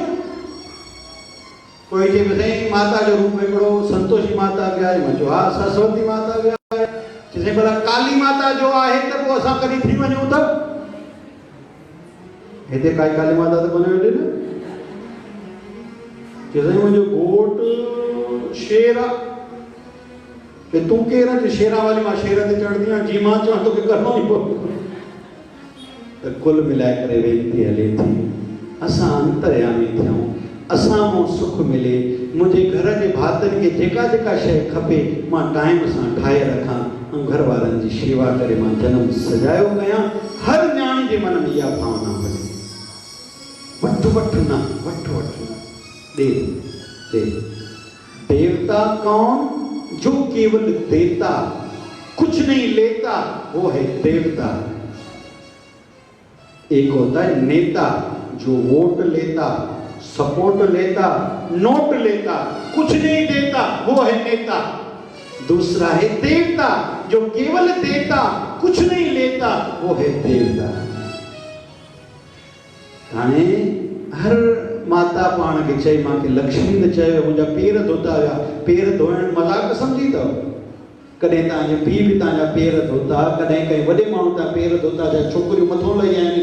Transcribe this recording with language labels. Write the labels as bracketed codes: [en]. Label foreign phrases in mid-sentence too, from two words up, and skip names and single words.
[sd] कोई जे साईं माता जो रूप हिकिड़ो संतोषी माता बि आहे, मां चयो हा सरस्वती माता बि आहे, चई भला काली माता जो आहे त पोइ असां कॾहिं थी वञूं त हिते काई काली माता त कोन्हे वेठे न। चई साईं मुंहिंजो घोट शेर आहे, तूं केरु आहे? शेरा वाली मां शेर ते चढ़ंदी आहियां, जी मां चवां तोखे करिणो ई पवंदो। त कुल मिलाए करे वेनती हले थी असां अंतर्यामी थियूं, असां मां सुख मिले। मुंहिंजे घर जे भातनि खे जेका जेका शइ खपे मां टाइम सां ठाहे रखां ऐं घर वारनि जी शेवा करे मां जनमु सजायो कयां। हर न्याणी जे मन में इहा भावना हुजे, वठु वठु न, वठु वठु न, [hi] दे दे। देवता कौन? जो केवल देता, कुछ नहीं लेता, वो है देवता। एक होता है नेता जो वोट लेता, सपोर्ट लेता, नोट लेता, कुछ नहीं देता, वो है नेता। दूसरा है देवता जो केवल देता, कुछ नहीं लेता, वो है देवता। [sd] हाणे हर माता पाण खे चई मूंखे लक्ष्मी न चयो, मुंहिंजा पेर धोता हुया। पेर धोइण मज़ाक सम्झी अथव? कॾहिं तव्हांजे पीउ बि तव्हांजा पेर धोता, कॾहिं कंहिं वॾे माण्हू तव्हां पेर धोता, जा छोकिरियूं मथो लही आहिनि।